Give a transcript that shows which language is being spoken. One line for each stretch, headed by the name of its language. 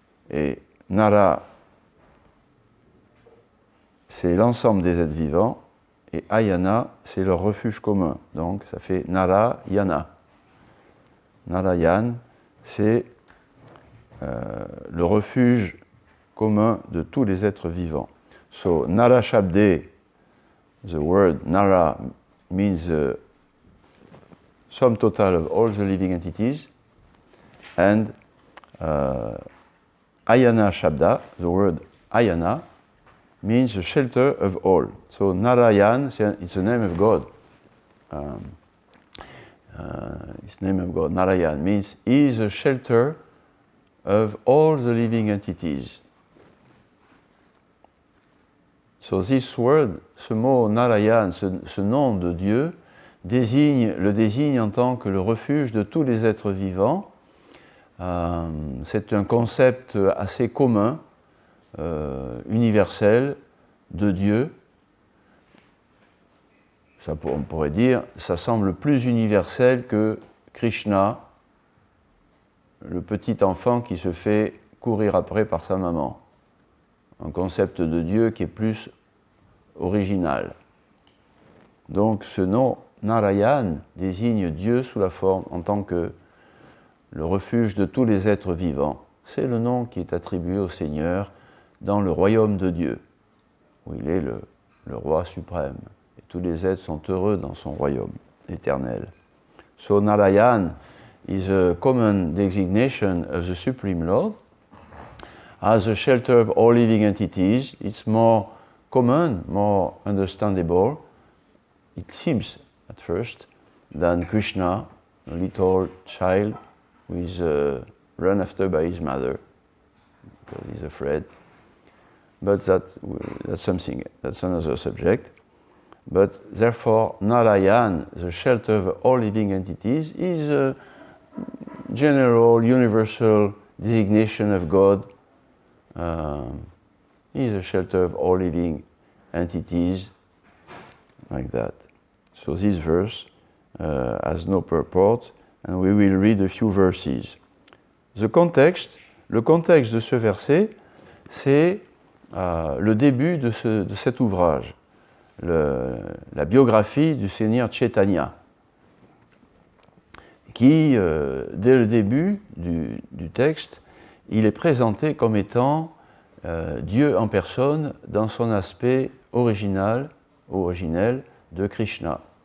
French: Et Nara, c'est l'ensemble des êtres vivants. et Ayana, c'est leur refuge commun. Donc ça fait Narayana. Narayan, c'est le refuge commun de tous les êtres vivants.
English: So Nara Shabde, the word Nara means the sum total of all the living entities, and Ayana Shabda, the word Ayana, means the shelter of all. So Narayan, it's the name of God. It's the name of God. Narayan means he is the shelter of all the living entities. So this word,
French: ce mot Narayan, ce nom de Dieu, le désigne en tant que le refuge de tous les êtres vivants. C'est un concept assez commun, universel, de Dieu. Ça, on pourrait dire, ça semble plus universel que Krishna, le petit enfant qui se fait courir après par sa maman. Un concept de Dieu qui est plus original. Donc ce nom Narayan désigne Dieu sous la forme en tant que le refuge de tous les êtres vivants. C'est le nom qui est attribué au Seigneur dans le royaume de Dieu, où il est le roi suprême. Et tous les êtres sont heureux dans son royaume éternel.
English: So Narayan is a common designation of the Supreme Lord. As a shelter of all living entities, it's more common, more understandable, it seems at first, than Krishna, a little child who is run after by his mother because he's afraid. But that's something, that's another subject. But therefore, Narayan, the shelter of all living entities, is a general, universal designation of God. He is a shelter of all living entities, like that. So this verse has no purport, and we will read a few verses.
French: Le contexte de ce verset, c'est le début de cet ouvrage, la biographie du Seigneur Chaitanya, qui, dès le début du texte, il est présenté comme étant Dieu en personne dans son aspect originel de Krishna.